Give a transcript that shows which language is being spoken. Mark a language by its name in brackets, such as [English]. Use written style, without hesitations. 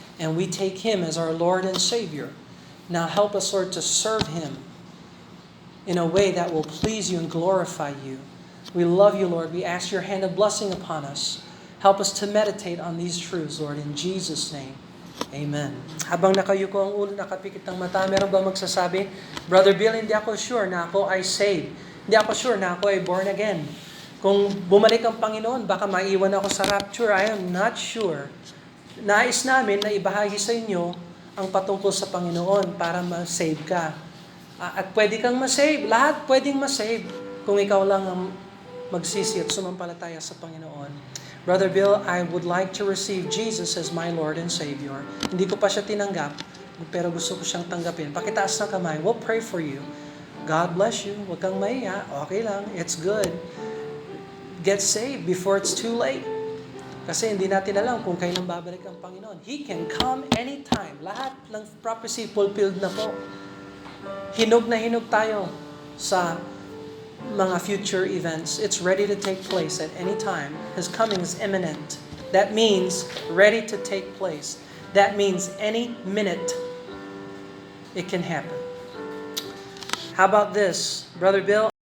[English] And we take Him as our Lord and Savior. Now help us, Lord, to serve Him in a way that will please you and glorify you. We love you, Lord. We ask your hand of blessing upon us. Help us to meditate on these truths, Lord, in Jesus' name. Amen. [Filipino] Habang nakayuko ang ulo, nakapikit ng mata, meron ba magsasabi, Brother Bill, hindi ako sure na ako ay saved. Hindi ako sure na ako ay born again. Kung bumalik ang Panginoon, baka maiwan ako sa rapture. [English] I am not sure. [Filipino] Nais namin na ibahagi sa inyo ang patungkol sa Panginoon para ma-save ka. At pwede kang ma-save. Lahat pwedeng ma-save kung ikaw lang ang magsisi at sumampalataya sa Panginoon. [English] Brother Bill, I would like to receive Jesus as my Lord and Savior. [Filipino] Hindi ko pa siya tinanggap, pero gusto ko siyang tanggapin. Pakitaas ng kamay. [English] We'll pray for you. God bless you. [Filipino] Huwag kang mahiya. Okay lang. [English] It's good. Get saved before it's too late. [Filipino] Kasi hindi natin alam kung kailan babalik ang Panginoon. [English] He can come anytime. [Filipino] Lahat ng prophecy fulfilled na po. Hinog na hinog tayo sa mga future events. [English] It's ready to take place at any time. His coming is imminent. That means ready to take place. That means any minute it can happen. How about this, Brother Bill?